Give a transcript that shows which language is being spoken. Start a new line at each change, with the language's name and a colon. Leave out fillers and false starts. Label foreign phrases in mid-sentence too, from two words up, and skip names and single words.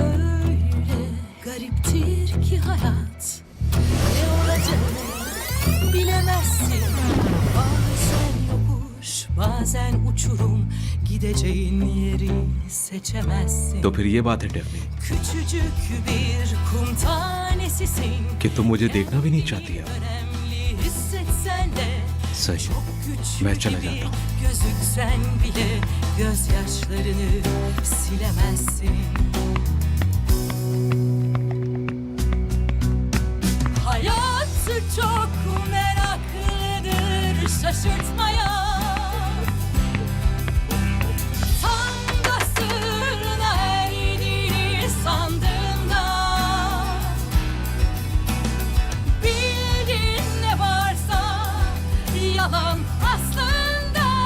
Turkish: Gariptir ki hayat, ne olacağını bilemezsin. Bazen yokuş, bazen uçurum, gideceğin yeri seçemezsin.
Hindi: तो फिर ये बात है डेफनी
Turkish: Küçücük bir kum tanesisin.
Hindi: कि तुम मुझे देखना भी नहीं चाहती अब।
Turkish: Önemli hissetsen de
Hindi: सही,
Turkish: küçük
Hindi: मैं चला
Turkish: gibi
Hindi: जाता हूँ।
Turkish: gözüksen bile gözyaşlarını silemezsin. Hayatı çok meraklıdır şaşırtmaya. Tam da sırrına erdiğini sandığında, bildiğin ne varsa yalan aslında.